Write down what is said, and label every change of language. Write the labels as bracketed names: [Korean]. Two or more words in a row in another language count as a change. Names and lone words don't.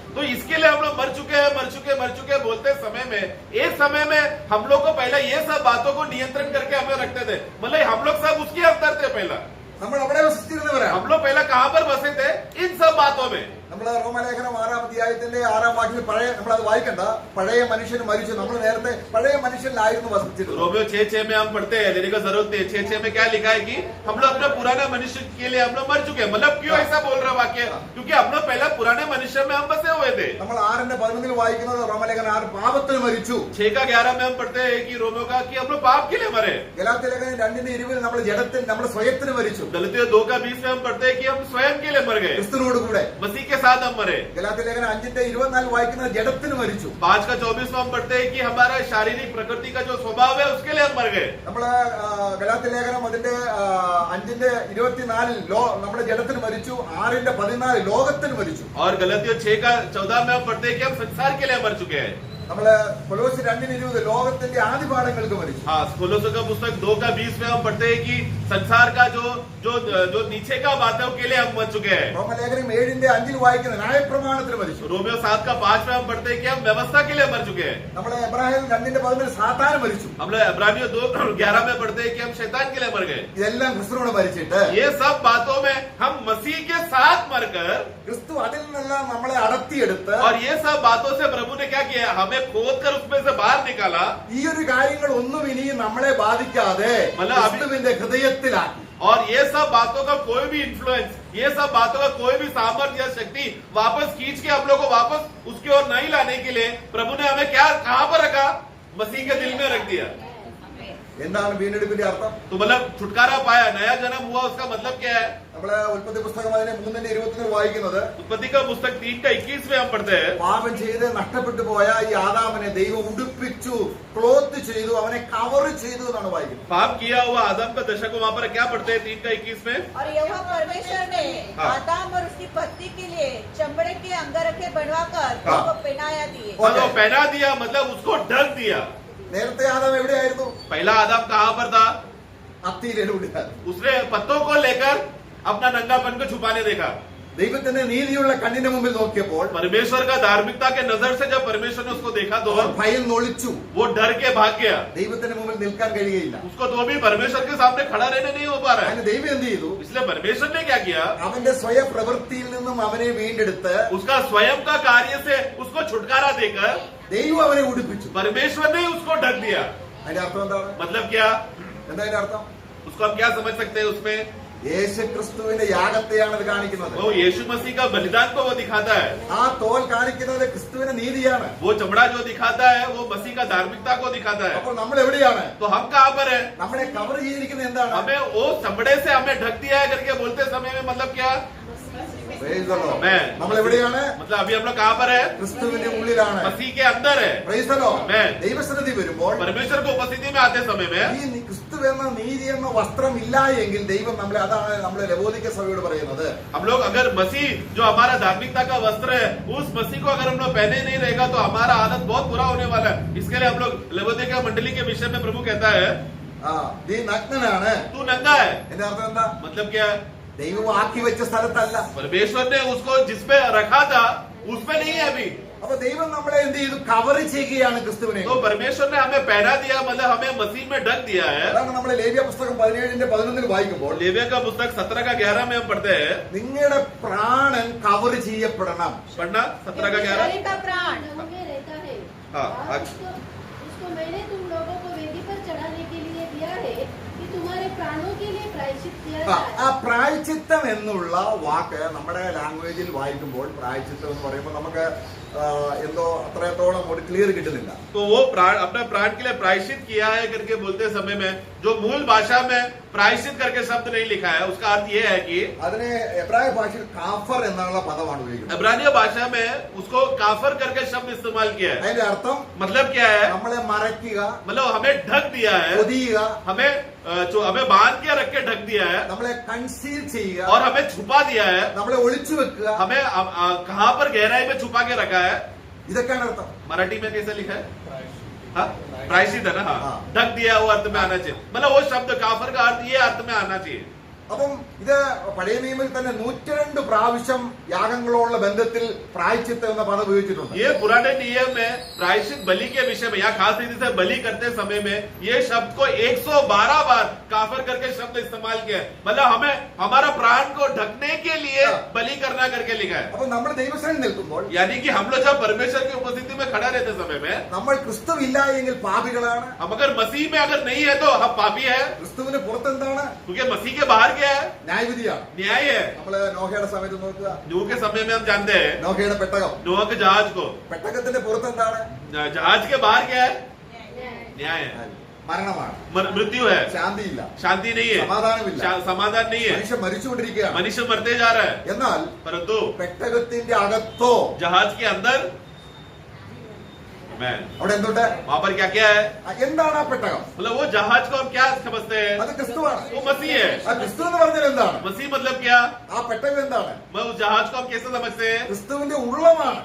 [Hindi] तो इसके लिए हम लोग मर चुके हैं बोलते समय में एक समय में हम लोग को पहले ये सब बातों को नियंत्रण करके हमें रखते थे। मतलब हम लोग सब उसके अंदर थे। पहला [Malayalam] നമ്മൾ അവിടെ വസിച്ചിരുന്നവരാണ്. [Hindi] हम लोग पहला कहां पर बसे थे? इन सब बातों में। [Malayalam] നമ്മള് റോമലേഖനം 6-ാം അധ്യായത്തിന്റെ 6-ാം വാക്യത്തിൽ നമ്മളത് വായിക്കണ്ട, പഴയ മനുഷ്യൻ മരിച്ചു. നമ്മൾ നേരത്തെ പഴയ മനുഷ്യനിലായിരുന്നു വസിച്ചിരുന്നത്. [Hindi] रोमियो 6:6 में हम पढ़ते हैं, लेने का जरूरत नहीं। 6:6 में क्या लिखा है कि हम लोग अपने पुराने मनुष्य के लिए हम लोग मर चुके हैं। मतलब क्यों ऐसा बोल रहा वाक्य? क्योंकि हम लोग पहले पुराने मनुष्य में हम बसे हुए थे। [Malayalam] നമ്മൾ 6:11 വായിക്കുന്നത് റോമലേഖനം 6 പാപത്തിന് മരിച്ചു. [Hindi] 6:11 में हम पढ़ते हैं कि रोमियो का कि हम लोग पाप के लिए मरे। [Malayalam] ഗലാത്യലേഖനം 2:20 നമ്മൾ ജഡത്തിന്, നമ്മുടെ സ്വയത്തിന് മരിച്ചു. [Hindi] गलतियों 2:20 में हम पढ़ते हैं कि हम स्वयं के लिए मर गए, [Malayalam] ക്രിസ്തുവിനോട് കൂടെ. [Hindi] मसीह के साथ हम मरे। [Malayalam] ഗലാത്യ ലേഖനം 5:24 വായിക്കുന്നത് ജഡത്തിന് മരിച്ചു. [Hindi] 5:24 में हम पढ़ते हैं कि हमारा शारीरिक प्रकृति का जो स्वभाव है उसके लिए हम मर गए। [Malayalam] നമ്മള് ഗലാത്യ ലേഖനം അതിന്റെ 5:24 നമ്മുടെ ജഡത്തിന് മരിച്ചു. 6:14 ലോകത്തിന് മരിച്ചു. [Hindi] और गलतियों 6:14 में हम पढ़ते हैं कि हम संसार के लिए मर चुके हैं। [Malayalam] നമ്മള് കൊലോസ്യർ 2:20 ലോകത്തിന്റെ ആദിപാഠങ്ങൾക്ക് മരിച്ചു. [Hindi] हाँ, कोलोस्यों का पुस्तक 2:20 में हम पढ़ते हैं कि संसार का जो नीचे का बातों के लिए हम मर चुके हैं। [Malayalam] റോമലേഖനം 7:5 വായിക്കുന്ന ന്യായപ്രമാണത്തിന് മരിച്ചു. [Hindi] रोमियो 7:5 में हम पढ़ते हैं कि हम व्यवस्था के लिए मर चुके हैं। [Malayalam] നമ്മള് എബ്രാഹിം 2:11 സാത്താൻ മരിച്ചു. [Hindi] हम लोग इब्रानियों 2:11 में पढ़ते हैं कि हम शैतान के लिए मर गए। [Malayalam] ഇതെല്ലാം ക്രിസ്തുവിനോട് മരിച്ചിട്ട് [Hindi] ये सब बातों में हम मसीह के साथ मरकर, [Malayalam] ക്രിസ്തു അതിൽ നിന്നെല്ലാം നമ്മളെ അടർത്തിയെടുത്ത് [Hindi] और ये सब बातों से प्रभु ने क्या किया, हमें खोद कर उसमें से बाहर निकाला। [Malayalam] ഈ ഒരു കാര്യങ്ങൾ ഒന്നും ഇനി നമ്മളെ ബാധിക്കാതെ [Hindi] मतलब अभी- [Malayalam] ക്രിസ്തുവിന്റെ ഹൃദയത്തിലാക്കി. [Hindi] और ये सब बातों का कोई भी इन्फ्लुएंस, ये सब बातों का कोई भी सामर्थ्य या शक्ति वापस खींच के हम लोग को वापस उसकी ओर नहीं लाने के लिए प्रभु ने हमें क्या कहां पर रखा, मसीह के दिल में रख दिया। [Malayalam] എന്താണ് വീണ്ടെടുപ്പിന്റെ അർത്ഥം? [Hindi] तो मतलब छुटकारा पाया, नया जन्म हुआ, उसका मतलब क्या है? [Malayalam] നമ്മള് ഉൽപ്പത്തി പുസ്തകം അതിനെ 3:21 വായിക്കുന്നത് [Hindi] उत्पत्ति का पुस्तक 3:21 में हम पढ़ते हैं, [Malayalam] പാപം ചെയ്ത് നഷ്ടപ്പെട്ടു പോയ ഈ ആദാമിനെ ദൈവം ഉടുപ്പിച്ചു, ക്ലോത്ത് ചെയ്തു, അവനെ കവർ ചെയ്തു എന്നാണ് വായിക്കുന്നത്. [Hindi] पाप किया हुआ आदम का दशक को वहां पर क्या पढ़ते हैं 3:21 में? और यहोवा परमेश्वर ने हाँ। आदम और उसकी पत्नी के लिए चमड़े के अंगरखे बनवाकर हाँ। उनको पहनाया दिए। और- तो पहना दिया मतलब उसको ढक दिया। [Malayalam] നേരത്തെ ആദാം എവിടെയായിരുന്നു? [Hindi] पहला आदम कहां पर था? [Malayalam] അത്തിയിലൂടെയാണ്. [Hindi] उसने पत्तों को लेकर अपना नंगापन को छुपाने देखा। [Malayalam] ദൈവത്തിന്റെ നീതിയുള്ള കണ്ണിന്റെ മുമ്പിൽ നോക്കിയപ്പോൾ [Hindi] परमेश्वर का धार्मिकता के नजर से जब परमेश्वर ने उसको देखा तो [Malayalam] അവർ ഭയം ഒളിച്ചു. [Hindi] वो डर के भाग गया। [Malayalam] ദൈവത്തിന്റെ മുമ്പിൽ നിൽക്കാൻ കഴിയുകയില്ല. [Hindi] उसको तो भी परमेश्वर के सामने खड़ा रहने नहीं हो पा रहा है। [Malayalam] അതിന് ദൈവം എന്ത് ചെയ്തു? [Hindi] इसलिए परमेश्वर ने क्या किया, [Malayalam] അവന്റെ സ്വയ പ്രവൃത്തിയിൽ നിന്നും അവനെ വീണ്ടെടുത്ത് [Hindi] उसका स्वयं का कार्य से उसको छुटकारा देकर [Malayalam] ദൈവം അവനെ ഉടുപ്പിച്ചു. [Hindi] परमेश्वर ने उसको ढक दिया। [Malayalam] അതിന്റെ അർത്ഥം എന്താണ്? [Hindi] मतलब क्या, [Malayalam] എന്താ അതിന്റെ അർത്ഥം? [Hindi] उसको हम क्या समझ सकते हैं उसमें? [Malayalam] യേശു ക്രിസ്തുവിന്റെ യാഗത്തെയാണ് ഇത് കാണിക്കുന്നത്. [Hindi] वो यीशु मसीह का बलिदान को वो दिखाता है। [Malayalam] ആ തോൽ കാണിക്കുന്നത് ക്രിസ്തുവിന്റെ നീതിയാണ്. [Hindi] वो चमड़ा जो दिखाता है वो मसीह का धार्मिकता को दिखाता है। [Malayalam] അപ്പോൾ നമ്മൾ എവിടെയാണ്? [Hindi] तो हम कहाँ पर है? [Malayalam] നമ്മളെ കവർ ചെയ്തിരിക്കുന്നത് എന്താണ്? [Hindi] हमें वो चमड़े से हमें ढक दिया है करके बोलते समय में मतलब क्या? [English] Praise the Lord. [Hindi] मैं [Malayalam] നമ്മൾ എവിടെയാണ്? [Hindi] मतलब अभी हम लोग कहाँ पर है? [Malayalam] ക്രിസ്തുവിന്റെ ഉള്ളിലാണ്. [Hindi] मसीह के अंदर है। [English] Praise the Lord. Amen. [Malayalam] ദൈവസന്നിധി വരുമ്പോൾ [Hindi] परमेश्वर को उपस्थिति में आते समय में [Malayalam] ഈ ക്രിസ്തു എന്ന നീതി എന്ന വസ്ത്രം ഇല്ല എങ്കിൽ ദൈവം നമ്മളെ, അതാണ് നമ്മളെ ലവോദിക്ക സഭയോട് പറയുന്നത്. [Hindi] हम लोग अगर मसीह जो हमारा धार्मिकता का वस्त्र है उस मसीह को अगर हम लोग पहने नहीं रहेगा तो हमारा हालत बहुत बुरा होने वाला है। इसके लिए हम लोग लवोदिकिया मंडली के विषय में प्रभु कहता है [Malayalam] നീ നഗ്നനാണ്. [Hindi] तू नंगा है। [Malayalam] എന്റെ അർത്ഥം എന്താ? [Hindi] मतलब क्या है? [Malayalam] ദൈവം ആക്കി വെച്ച സ്ഥലത്തല്ല. [Hindi] परमेश्वर ने उसको जिसपे रखा था उसपे नहीं है अभी। [Malayalam] അപ്പൊ ദൈവം നമ്മളെ എന്ത് ചെയ്തു? കവർ ചെയ്യുകയാണ് ക്രിസ്തുവിനെ. [Hindi] तो परमेश्वर ने हमें पहना दिया, मतलब हमें मसीह में ढक दिया है। [Malayalam] അതാണ് നമ്മൾ ലേവ്യ പുസ്തകം 17:11 വായിക്കുമ്പോൾ [Hindi] लेविया का पुस्तक 17:11 में हम पढ़ते हैं, [Malayalam] നിങ്ങളുടെ പ്രാണൻ കവർ ചെയ്യപ്പെടണം. [Hindi] पढ़ना 17:11। शरीर का प्राण प्रभु में रहता है। हाँ, और आज- उसको मैंने तुम लोगों को वेदी पर चढ़ाने के लिए दिया है कि तुम्हारे प्राणों के लिए प्रायश्चित किया ആ जाए। [Malayalam] പ്രായച്ചിത്തം എന്നുള്ള വാക്ക് നമ്മുടെ ലാംഗ്വേജിൽ വായിക്കുമ്പോൾ പ്രായച്ചിത്തം എന്ന് പറയുമ്പോൾ നമുക്ക് എന്തോ അത്രത്തോളം ഒരു ക്ലിയർ കിട്ടുന്നില്ല. [Hindi] तो वो प्राण अपने प्राण के लिए प्रायश्चित किया है करके बोलते समय में जो मूल भाषा में प्रायश्चित करके शब्द नहीं लिखा है, उसका अर्थ ये है कि [Malayalam] അതിനെ എബ്രായ ഭാഷയിൽ കാഫർ എന്നുള്ള പദമാണ് ഉപയോഗിക്കുന്നത്. [Hindi] इब्रानिया भाषा में उसको काफर करके शब्द इस्तेमाल किया है। [Malayalam] അതിന്റെ അർത്ഥം [Hindi] मतलब क्या है? [Malayalam] നമ്മളെ മറയ്ക്കുക, [Hindi] मतलब हमें ढक दिया है, [Malayalam] പൊതിയുക, [Hindi] हमें जो हमें बांध के रख के ढक दिया है [Malayalam] നമ്മളെ കൺസീൽ ചെയ്യുക, [Hindi] और हमें छुपा दिया है, [Malayalam] നമ്മളെ ഒളിച്ചു വെക്കുക. [Hindi] हमें कहां पर गहराई में छुपा के रखा है। [Malayalam] ഇതൊക്കെയാണ് അർത്ഥം. [Hindi] मराठी में कैसे लिखा है? हाँ, प्रायश्चित है ना? हाँ, हाँ। ढक दिया वो अर्थ में आना चाहिए। मतलब वो शब्द काफर का अर्थ ये अर्थ में आना चाहिए। [Malayalam] അപ്പം ഇത് പഴയ നിയമത്തിൽ തന്നെ 102 പ്രാവശ്യം യാഗങ്ങളോടുള്ള ബന്ധത്തിൽ പ്രായച്ചിത്തം എന്ന പദം ഉപയോഗിച്ചിട്ടുണ്ട്. [Hindi] ये पुराने नियम में प्रायश्चित बलि के विषय में या खास रीति से बलि करते समय में ये शब्द को 112 बार काफर करके शब्द इस्तेमाल किया है। मतलब हमें हमारा प्राण को ढकने के लिए बलि करना करके लिखा है। [Malayalam] അപ്പൊ നമ്മൾ ദൈവസന്നിധിയിൽ നിൽക്കുമ്പോൾ [Hindi] यानी कि हम लोग जब परमेश्वर की उपस्थिति में खड़ा रहते समय में [Malayalam] നമ്മൾ ക്രിസ്തുവില്ല എങ്കിൽ പാപികളാണ്. [Hindi] हम अगर मसीह में अगर नहीं है तो हम पापी है, [Malayalam] ക്രിസ്തുവിന് പുറത്തെന്താണ്? [Hindi] क्योंकि मसीह के बाहर क्या है? [Malayalam] ന്യായവിധിയാണ്. [Hindi] न्याय है। [Malayalam] നമ്മള് നോഹയുടെ സമയത്ത് നോക്കുക, [Hindi] नूह के समय में हम जानते हैं [Malayalam] നോഹയുടെ പെട്ടകം, [Hindi] नूह के जहाज को, [Malayalam] പെട്ടകത്തിന്റെ പുറത്തെന്താണ്? [Hindi] जहाज के बाहर क्या है? न्याय है। [Malayalam] മരണമാണ്, [Hindi] मृत्यु है, [Malayalam] ശാന്തിയില്ല, [Hindi] शांति नहीं है, [Malayalam] സമാധാനമില്ല, [Hindi] समाधान नहीं है, [Malayalam] മനുഷ്യൻ മരിച്ചുകൊണ്ടിരിക്കുകയാണ്. [Hindi] मनुष्य मरते जा रहा है. [Malayalam] എന്നാൽ [Hindi] परंतु [Malayalam] പെട്ടകത്തിന്റെ അകത്തോ [Hindi] जहाज के अंदर मैन [Malayalam] അവിടെ എന്തുണ്ട്? [Hindi] वहां पर क्या क्या है? [Malayalam] എന്താണ് ആ പെട്ടകം? [Hindi] मतलब वो जहाज को हम क्या समझते हैं? [Malayalam] അത് ക്രിസ്തുവാണ്. [Hindi] वो मसीह है. [Malayalam] ആ ക്രിസ്തു എന്ന് പറഞ്ഞാൽ എന്താണ്? [Hindi] मसीह मतलब क्या? [Malayalam] ആ പെട്ടകം എന്താണ്? [Hindi] मैं उस जहाज को हम कैसे समझते हैं? [Malayalam] ക്രിസ്തുവിന്റെ ഉള്ളമാണ്.